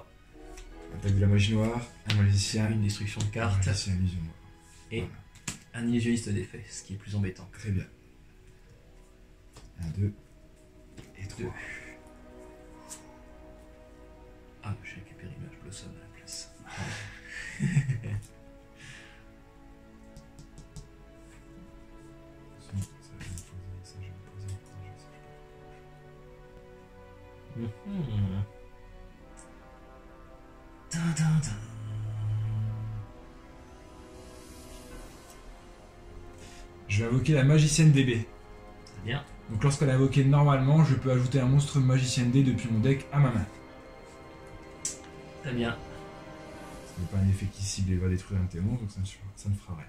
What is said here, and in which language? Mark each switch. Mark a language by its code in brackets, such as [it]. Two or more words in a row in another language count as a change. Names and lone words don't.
[fr] Attaque de la magie noire, un magicien, Une destruction de un cartes magicien illusion noire. et Voilà. un illusionniste d'effet, ce qui est plus embêtant. Très bien. 1, 2 et 3. Deux. Ah, j'ai récupéré Image Blossom à la place. Mhm. Dun, dun, dun. Je vais invoquer la magicienne DB. Très bien. Donc lorsqu'elle est invoquée normalement, je peux ajouter un monstre magicienne D depuis mon deck à ma main. Très bien. Ce n'est pas un effet qui cible et va détruire un de tes monstres, donc ça ne fera rien.